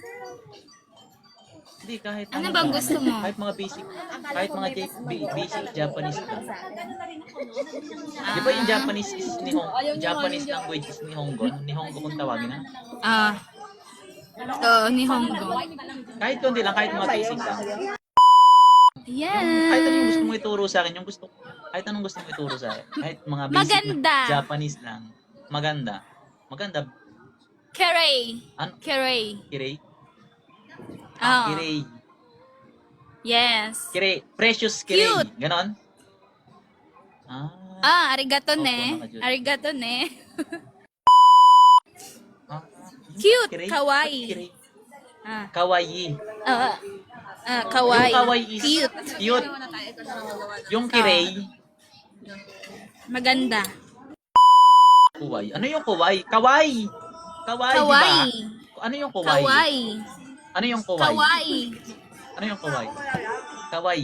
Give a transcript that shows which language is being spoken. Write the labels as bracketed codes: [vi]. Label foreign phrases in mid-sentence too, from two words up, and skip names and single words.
[tl] Hindi, kahit Ano bang gusto mo? Kahit mga [en] basic, basic Japanese [tl] lang. Di ba yung [en] Japanese is Japanese language is Nihongo? [tl] Nihongo kung tawagin na. Nihongo. Kahit kundi lang, kahit mga basic lang. Yan. Kahit ano yung gusto mo ituro sa akin, kahit anong gusto mo ituro sa akin. Kahit mga basic Maganda. na Japanese lang. Maganda. Maganda. Kirei. Ano? Kirei. Kirei? Oh. Kirei. Yes. Kirei. Precious kirei. Cute. Ganon? Arigato Opo, ne. nakajud. [ja] Arigato ne. [tl] Ah, Cute. kirei? Kawaii. Kirei. Ah. Kawaii. Kawaii. Yung kawaii is Cute. cute. Yung kirei. Maganda. Kuwai. Ano yung kuwai? Kawaii. Kawaii, Kawaii. diba? Ano yung kuwai? Kawaii. Ano yung kuwai? Kawaii. Ano yung kuwai? Kawaii.